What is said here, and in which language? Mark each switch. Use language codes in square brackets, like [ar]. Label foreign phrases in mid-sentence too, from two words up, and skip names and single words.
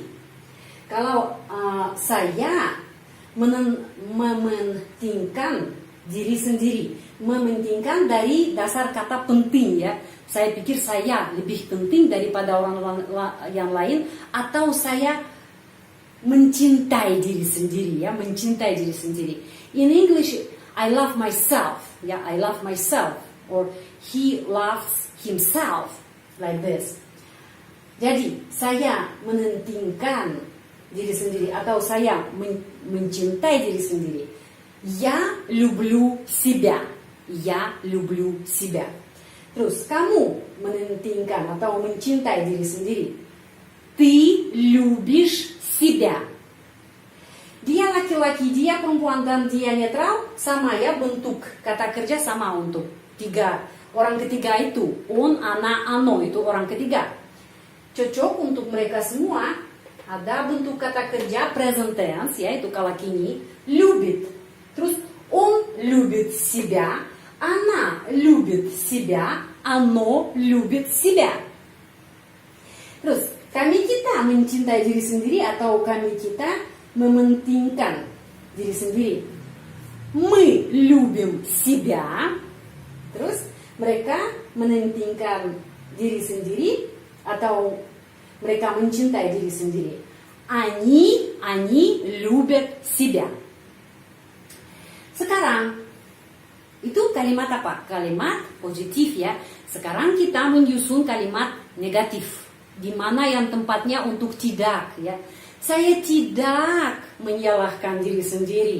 [id] Kalau saya mementingkan diri sendiri, mementingkan dari dasar kata penting, ya. Saya pikir saya lebih penting daripada orang yang lain, atau saya mencintai diri sendiri, ya, mencintai diri sendiri. [en] In English, I love myself, ya, I love myself, or he loves himself, like this. [id] Jadi, saya mementingkan diri sendiri, atau saya mencintai diri sendiri. [ru] Я люблю себя. Я люблю себя. [id] Terus kamu mementingkan atau mencintai diri sendiri. [ru] Ты любишь себя. [id] Dia laki-laki, dia perempuan, dan dia netral, sama, ya, bentuk kata kerja sama untuk tiga. Orang ketiga itu, [ru] он, она, оно, [id] itu orang ketiga. Cocok untuk mereka semua. Ada bentuk kata kerja [en] present tense, [id] ya, itu kala kini, [ru] любит. Terus он любит себя. Она любит себя, оно любит себя. [id] Terus, kami kita mencintai diri sendiri, atau kami kita mementingkan diri sendiri. [ru] Мы любим себя. [id] Terus, mereka mementingkan diri sendiri, atau mereka mencintai diri sendiri. [ru] Они любят себя. [id] Sekarang, itu kalimat apa? Kalimat positif, ya. Sekarang kita menyusun kalimat negatif, di mana yang tempatnya untuk tidak, ya. Saya tidak menyalahkan diri sendiri.